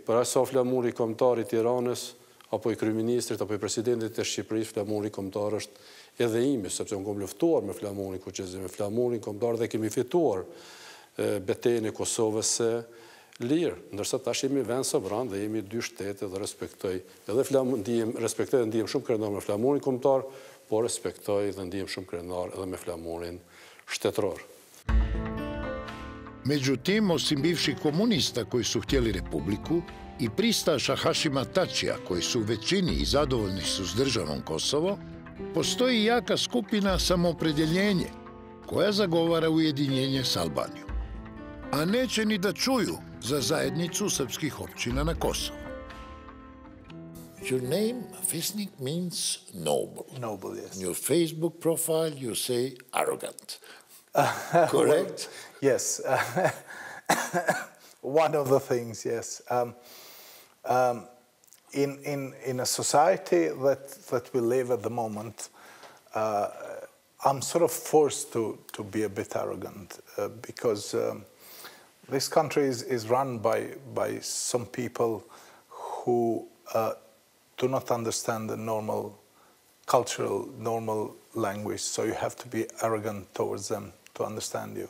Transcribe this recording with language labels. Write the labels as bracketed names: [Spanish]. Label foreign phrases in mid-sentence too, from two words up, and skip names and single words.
[Albanian] Për asa flamuri kombëtar i Tiranës, apo i kryeministrit, apo i presidentit të Shqipërisë, flamuri kombëtar është edhe imi, sepse unë kom luftuar me flamurin kuqezi, me flamurin kombëtar dhe kemi fituar betejën e Kosovës së lirë, ndërsa tash jemi vend sovran dhe jemi dy shtete dhe respektoj respektoj dhe ndihem shumë krenar me flamurin kombëtar, por respektoj dhe ndihem shumë krenar edhe me flamurin shtetëror. [Croatian] Međutim, osim bivših komunista koji su htjeli republiku i pristaša Hašima Tačija koji su u većini i zadovoljni su s državom Kosovo, postoji jaka skupina Samoopredjeljenje koja zagovara ujedinjenje s Albanijom. A neće ni da čuju za zajednicu srpskih općina na Kosovu. [English] Your name, Vesnik, means noble. Noble, yes. In your Facebook profile, you say arrogant. Correct? Yes. One of the things, yes. In a society that we live at the moment, I'm sort of forced to be a bit arrogant because this country is run by some people who do not understand the normal language, so you have to be arrogant towards them to understand you.